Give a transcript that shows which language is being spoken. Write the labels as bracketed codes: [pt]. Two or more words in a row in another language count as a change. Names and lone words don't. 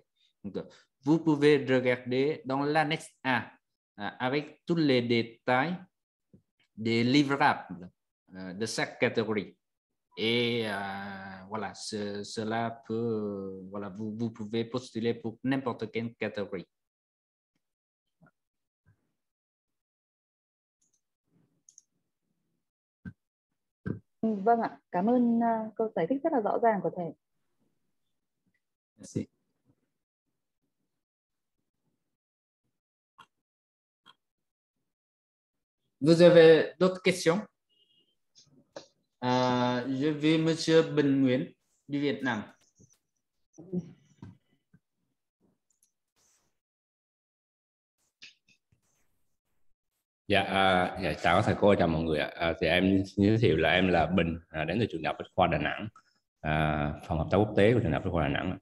[fr] Donc, vous pouvez regarder dans l'annexe 1 avec tous les détails des livrables de chaque catégorie. Et voilà, cela peut, voilà, vous pouvez postuler pour n'importe quelle catégorie. [vi] Vâng ạ, cảm ơn câu giải thích rất là rõ ràng của thầy. [fr] Merci. Vous avez d'autres questions? Je vais Monsieur Bình Nguyễn du Việt Nam. [vi] Dạ, chào các thầy cô, chào mọi người ạ. Thì em giới thiệu là em là Bình, đến từ trường Đại học Bách khoa Đà Nẵng, phòng hợp tác quốc tế của trường Đại học Bách khoa Đà Nẵng.